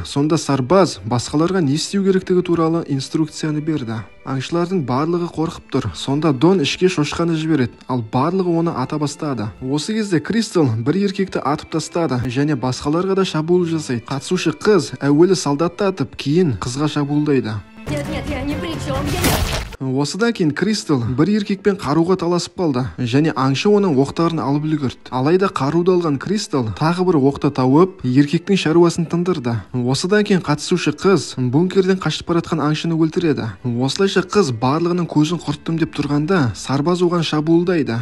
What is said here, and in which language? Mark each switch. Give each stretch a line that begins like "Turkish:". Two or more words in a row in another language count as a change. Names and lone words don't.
Kazakh: Сонда сарбаз басқаларға не істеу керектігі туралы инструкцияны берді. Аңшылардың барлығы қорқып тұр. Сонда Дон ішке шошқаны жібереді, ал барлығы оны ата бастады. Осы кезде Кристал бір еркекті атып тастады, және басқаларға да шабуыл жасайды. Қатысушы қыз әуелі солдатты атып, кейін қызға шабуылдайды.
Russian: Нет, я ни при чем, я...
Kazakh: Осыдан кейін Кристал бір еркекпен қаруға таласып қалды, және аңшы оның оқтарын алып үлгерді. Алайда қаруды алған Кристал тағы бір оқты тауып, еркектің шаруасын тындырды. Осыдан кейін қатысушы қыз бункерден қашып баратқан аңшыны өлтіреді. Осылайша қыз барлығының көзін құрттым деп тұрғанда, сарбаз оған шабуылдайды.